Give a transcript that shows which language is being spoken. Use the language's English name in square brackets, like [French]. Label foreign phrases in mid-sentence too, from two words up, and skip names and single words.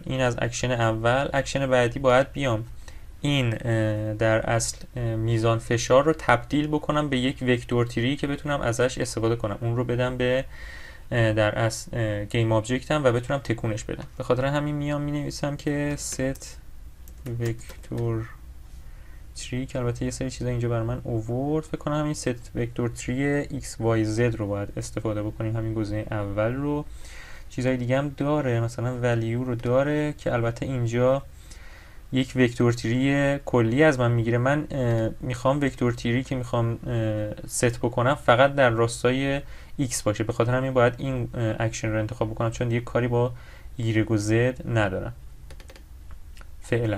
[Persian] این از اکشن اول. اکشن بعدی باید بیام این در اصل میزان فشار رو تبدیل بکنم به یک وکتور تری که بتونم ازش استفاده کنم، اون رو بدم به در اصل گیم آبجکتم و بتونم تکونش بدم. به خاطر همین میام می نویسم که [English] set vector tree، [Persian] که البته یه سری چیزا اینجا برای من اوورد. فکر کنم همین [English] set vector tree xyz [Persian] رو باید استفاده بکنیم، همین گزینه اول رو. چیزای دیگه هم داره، مثلا value رو داره که البته اینجا یک وکتور تری کلی از من میگیره. من میخوام وکتور تری که میخوام ست بکنم فقط در راستای x باشه، به خاطر همین باید این اکشن رو انتخاب بکنم چون دیگه کاری با y و z ندارم فعلا.